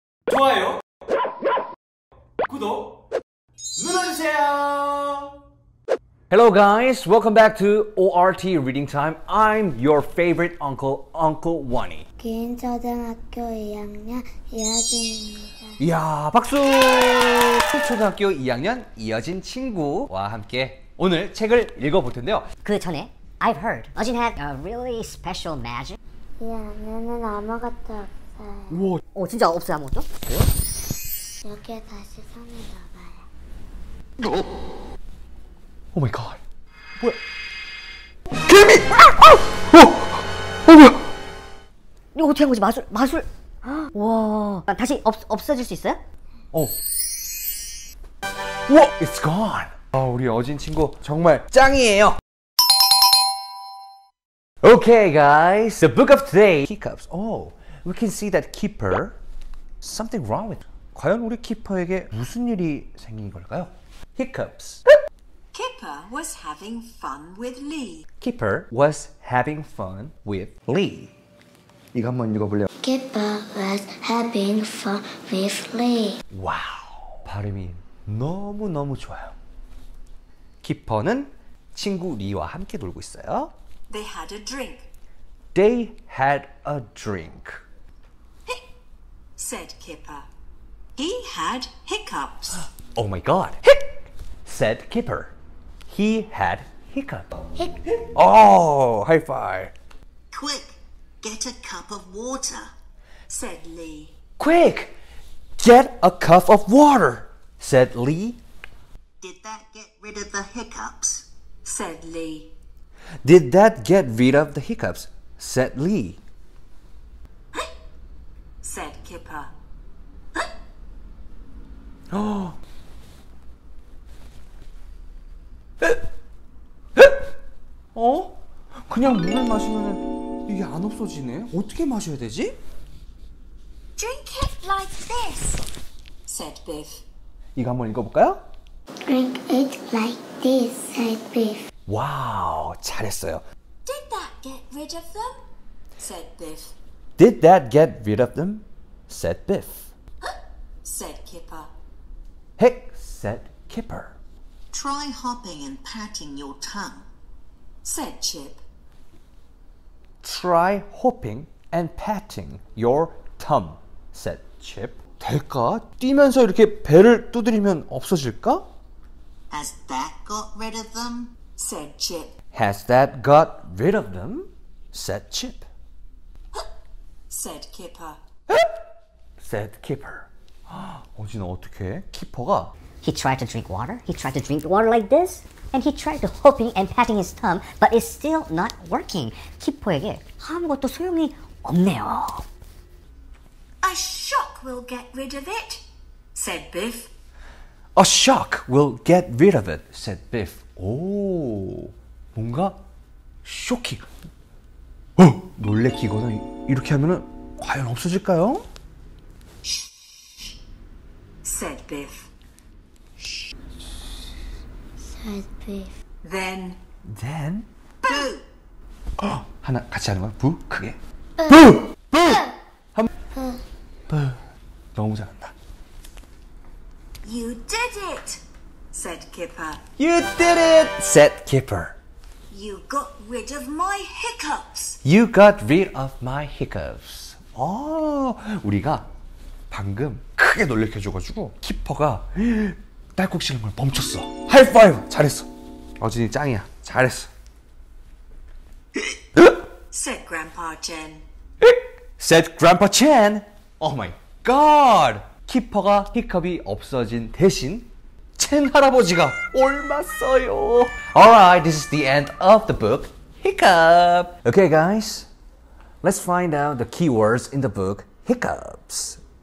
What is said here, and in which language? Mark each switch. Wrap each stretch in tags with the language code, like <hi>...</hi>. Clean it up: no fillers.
<ko>좋아요, 구독 눌러주세요.</ko> <en>Hello guys, welcome back to ORT Reading Time. I'm your favorite uncle, Uncle Wani.</en> <ko>기인초등학교 2학년 이하진입니다. 이야, 박수! 초등학교 2학년 이어진 친구와 함께 오늘 책을 읽어볼 텐데요. 그 전에</ko> <en>I've heard Ajin had a really special magic.</en> <ko>이 안에는 아무것도 없어요. 우와, 진짜 없어요 아무것도? 여기에 다시 손을 넣어봐요.</ko> <en>오 마이 갓.</en> <ko>뭐야? 개미! 뭐야? 이거 어떻게 한 거지? 마술. 와, 다시 없어질 수 있어요?</ko> <en>우와, it's gone.</en> <ko>우리 어진 친구 정말 짱이에요.</ko> <en>Okay guys, the book of today, hiccups. We can see that Keeper, something wrong with.</en> <ko>과연 우리 키퍼에게 무슨 일이 생긴 걸까요?</ko> <en>Hiccups. Kipper was having fun with Lee. Keeper was having fun with Lee.</en> <ko>이거 한번 읽어볼래요?</ko> <en>Kipper was having fun with Lee.</en> <ko>와우, 발음이 너무너무 좋아요. 키퍼는 친구 리와 함께 놀고 있어요.</ko> <en>They had a drink, They had a drink. said Kipper. He had hiccups. Oh my god. Hic, said Kipper. He had hiccup. Oh, high five. Quick, get a cup of water, said Lee. Quick, get a cup of water, said Lee. Did that get rid of the hiccups? Said Lee. Did that get rid of the hiccups? Said Lee. Said Kipper.</en> <ko>그냥 물을 마시면 이게 안 없어지네. 어떻게 마셔야 되지?</ko> <en>Drink it like this, said Biff.</en> <ko>이거 한번 읽어볼까요?</ko> <en>Drink it like this, said Biff.</en> <ko>와우, 잘했어요.</ko> <en>Did that get rid of them? Said Biff. Did that get rid of them? Said Biff. Said Kipper. Hic, said Kipper. Try hopping and patting your tongue, said Chip. Try hopping and patting your thumb, said Chip.</en> <ko>될까? 뛰면서 이렇게 배를 두드리면 없어질까?</ko> <en>Has that got rid of them? Said Chip. Has that got rid of them? Said Chip. Said Kipper. Said Kipper.</en> <ko>어진아 어떡해? 키퍼가</ko> <en>He tried to drink water. He tried to drink water like this. And he tried to hopping and patting his thumb, but it's still not working.</en> <ko>키퍼에게 아무것도 소용이 없네요.</ko> <en>A shock will get rid of it, said Biff. A shock will get rid of it, said Biff.</en> <ko>오, 뭔가 쇼킹. 놀래키거나 이렇게 하면은 과연 없어질까요?</ko> <en>Said Biff. said Biff. Then, Then boo!</en> <ko>하나 같이 하는 거야. 부 크게. 부! 부! 한 부. 너무 잘한다.</ko> <en>You did it, said Kipper. You did it, said Kipper. You got rid of my hiccups. You got rid of my hiccups.</en> <ko>우리가 방금 크게 놀래켜줘가지고 키퍼가 딸꾹질을 멈췄어. 하이파이브! 잘했어. 어진이 짱이야. 잘했어.</ko> <en>Said Grandpa Chen. Said Grandpa Chen. Oh my god.</en> <ko>키퍼가 히컵이 없어진 대신 첸 할아버지가 옮았어요.</ko> <en>Alright, this is the end of the book. Hiccup. Okay, guys. Let's find out the keywords in the book hiccups.</en>